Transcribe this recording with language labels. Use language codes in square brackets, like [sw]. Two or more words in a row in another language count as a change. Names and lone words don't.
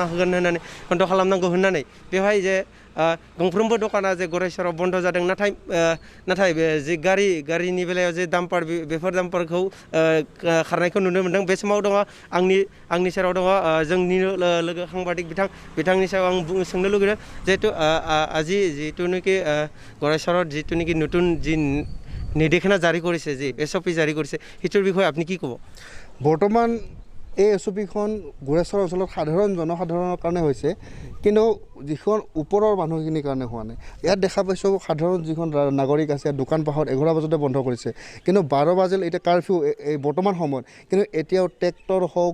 [brx] खालामनांगौ होननानै बेवहाय जे गंफ्रोमबो दखाना जे गरेस्वराव बन्द जादों नाथाय बे जे गारिनि बेलायाव जे दाम्पार बेफोर दाम्पारखौ खारनायखौ नुनो मोन्दों बे समाव दङ आंनि सेराव दङ जोंनिनो लोगो साংबादिक बिथांनि सायाव आं सोंनो लुगैदों जिहेतु আজি जिहेतुनिकि गरेस्वৰত जिहेतुनिकि [as] নতুন যি নিৰ্দেশনা জাৰি কৰিছে যি এছঅপি জাৰি কৰিছে সেইটোৰ বিষয়ে আপুনি কি ক'ব বৰ্তমান এই এছঅপিখন গোৰেশ্বৰ অঞ্চলত সাধাৰণ জনসাধাৰণৰ কাৰণে হৈছে কিন্তু যিখন ওপৰৰ মানুহখিনিৰ কাৰণে হোৱা নাই ইয়াত দেখা পাইছোঁ সাধাৰণ যিখন নাগৰিক আছে দোকান পোহাৰ 11 বজাতে বন্ধ কৰিছে কিন্তু 12 বাজিল এতিয়া কাৰফিউ এই বৰ্তমান সময়ত কিন্তু এতিয়াও ট্ৰেক্টৰ হওক